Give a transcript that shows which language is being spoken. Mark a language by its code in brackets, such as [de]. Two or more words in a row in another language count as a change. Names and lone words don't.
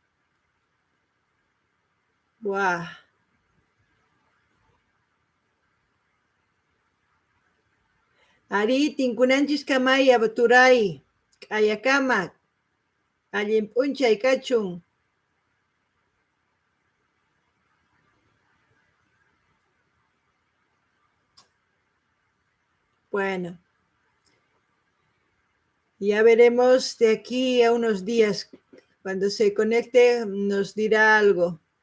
[qu] Buah. Ari, tinkunanchis kamaya baturay, ayakamak, allimpunchay kachun. [es] Bueno, ya veremos de aquí a unos días. Cuando se conecte nos dirá algo.